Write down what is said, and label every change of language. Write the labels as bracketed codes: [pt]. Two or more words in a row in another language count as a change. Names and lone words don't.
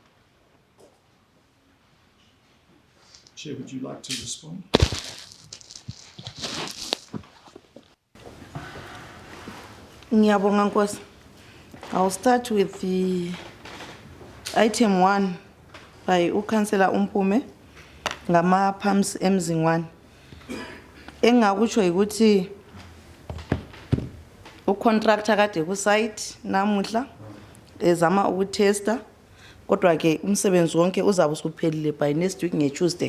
[en] Chair, would you like to respond? [nd] Ngiyabonga Nkosi. [en] I'll start with the item 1 by [nd] uKhonsela Umpume ngama pumps emzingwane. Engakutsho ukuthi ucontractor kade ku site namuhla ezama ukutesta, kodwa ke umsebenzi wonke uzabe usuphelile [en] by next week [nd] ngeTuesday.